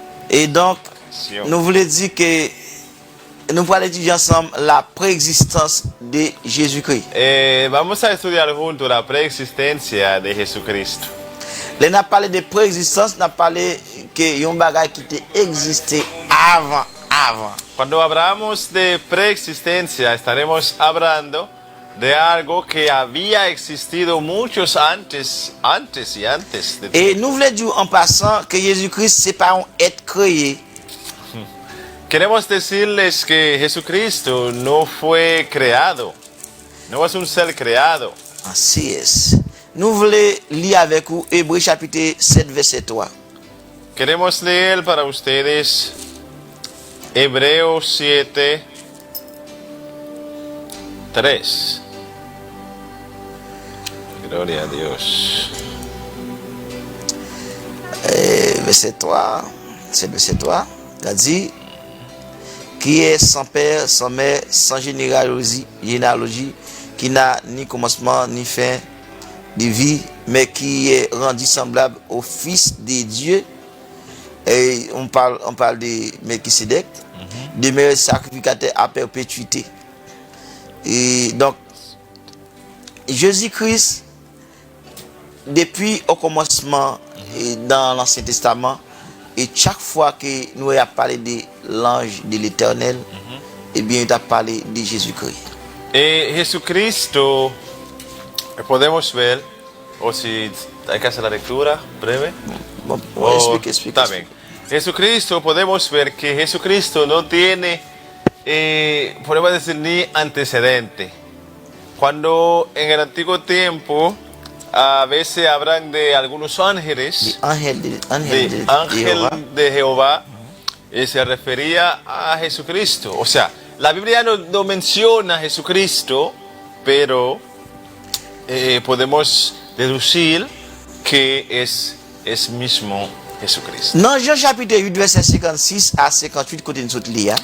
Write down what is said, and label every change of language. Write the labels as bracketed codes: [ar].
[fr] Et donc, nous voulons dire que nous allons étudier ensemble la préexistence de Jésus-Christ. [es] Vamos a estudiar juntos la preexistencia de Jesucristo. [fr] Là, on a parlé de préexistence, on a parlé que y a un bagage qui était existé avant. [es] Cuando hablamos de preexistencia estaremos hablando de algo que había existido muchos antes de [fr] Et nous voulons dire en passant que Jésus-Christ, c'est pas un être créé. [es] Queremos decirles que Jesucristo no fue creado, no es un ser creado. [fr] Ainsi est. Nous voulons lire avec vous Hébreux chapitre 7, verset 3. [es] Queremos leer para ustedes Hebreos 7, 3. Gloria a Dios. [fr] Verset 3, c'est verset 3, il a dit, qui est sans père, sans mère, sans généalogie, qui n'a ni commencement ni fin de vie, mais qui est rendu semblable au Fils de Dieu. Et on parle de Melchisedec, demeure sacrificateur à perpétuité. Et donc, Jésus-Christ, depuis au commencement dans l'Ancien Testament, et chaque fois que nous avons parlé de l'ange de l'Éternel, eh bien, il a parlé de Jésus-Christ. [es] Jesucristo, podemos ver, o si hay que hacer la lectura breve. [fr] Bon, explique. [es] Está bien. Jesucristo, podemos ver que Jesucristo no tiene, podemos decir, ni antecedente. Cuando en el antiguo tiempo a veces hablan de algunos ángeles, Ángel de Jehová, se refería a Jesucristo. O sea, la Biblia no menciona a Jesucristo, pero podemos deducir que es mismo Jesucristo. [fr] Dans Jean chapitre 8, verset 56 à 58, côté nous autres lire.